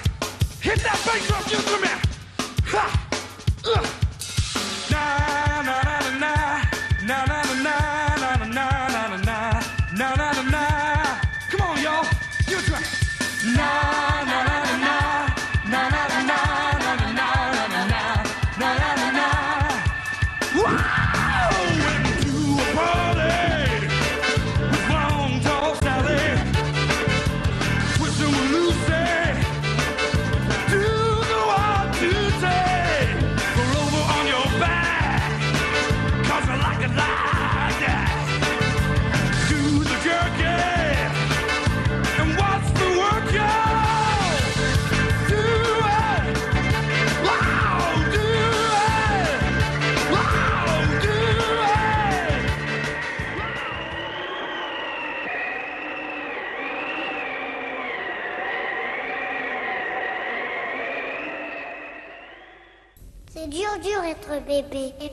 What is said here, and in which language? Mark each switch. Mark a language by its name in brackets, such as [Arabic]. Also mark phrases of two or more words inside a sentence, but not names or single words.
[English] Hit that bass drum, give it to me. Ha! Na na na na na na na na na na na na na na na na. Come on, y'all. Give it to me. Na na na na na na na na na na na na na na. Wow! Went to a party with long tall Sally. Twisting with Lucy. Do the one, two, say. Roll over on your back. 'Cause I like it like that. Do the jerky. And watch the work, y'all. Do it. Wow, do it. Wow, do it. [French] C'est dur être bébé.